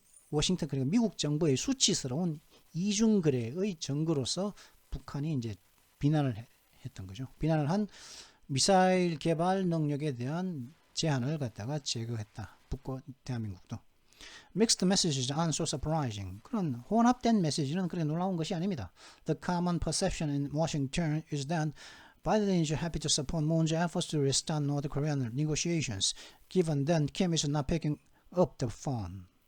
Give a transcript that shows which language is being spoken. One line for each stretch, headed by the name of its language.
Korean: 워싱턴 그러니까 미국 정부의 수치스러운 이중거래의 증거로서 북한이 이제 비난을 했던 거죠. 비난을 한 미사일 개발 능력에 대한 제한을 갖다가 제거했다. 북과 대한민국도.
English: Mixed messages aren't so surprising.
Korean: 그런 혼합된 메시지는 그렇게 놀라운 것이 아닙니다.
English: The common perception in Washington is that Biden is happy to support Moon's efforts to restart North Korean negotiations, given that Kim is not picking up the phone.